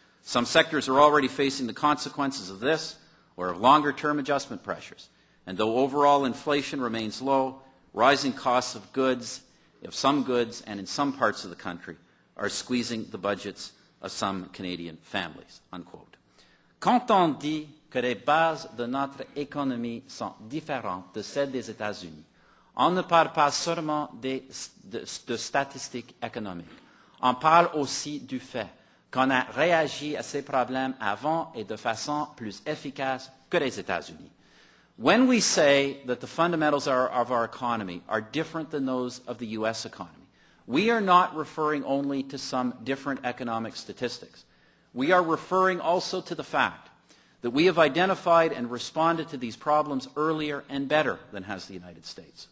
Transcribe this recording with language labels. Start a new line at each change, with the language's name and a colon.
English: Some sectors are already facing the consequences of this or of longer-term adjustment pressures. And though overall inflation remains low, rising costs of some goods and in some parts of the country are squeezing the budgets of some Canadian families." Unquote.
French: Quand on dit que les bases de notre économie sont différentes de celles des États-Unis, on ne parle pas seulement de statistiques économiques. On parle aussi du fait qu'on a réagi à ces problèmes avant et de façon plus efficace que les États-Unis.
English: When we say that the fundamentals of our economy are different than those of the U.S. economy, we are not referring only to some different economic statistics. We are referring also to the fact that we have identified and responded to these problems earlier and better than has the United States.